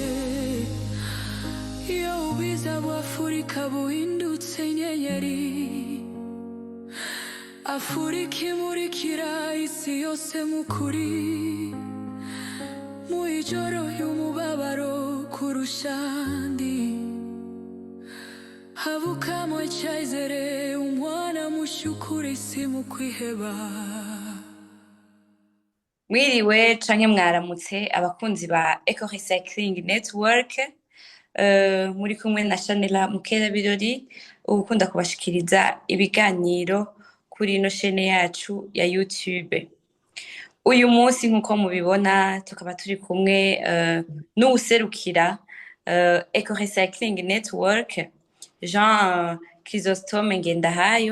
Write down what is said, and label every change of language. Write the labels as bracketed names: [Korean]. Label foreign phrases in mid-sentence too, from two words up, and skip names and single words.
[Kinyarwanda] Iyo ubiza bw'Afurika buhindutse inyenyeri, Afurika imurikira isi yose mu kuri, mu ijoro y'umubabaro kurusha andi havukamo icyizere, umwana mushukura isi mu kwiheba. [Rundi] Mwiriwe canke mwaramutse abakunzi ba Eco Recycling Network, muri kumwe na Chanela Mukera Birori, ukunda kubashikiriza ibiganiro kuri ino chaîne yacu ya YouTube. Uyu munsi nkuko mubibona tukaba turi kumwe n'uwuserukira Eco Recycling Network, Jean Chrysostome Ngendahayo.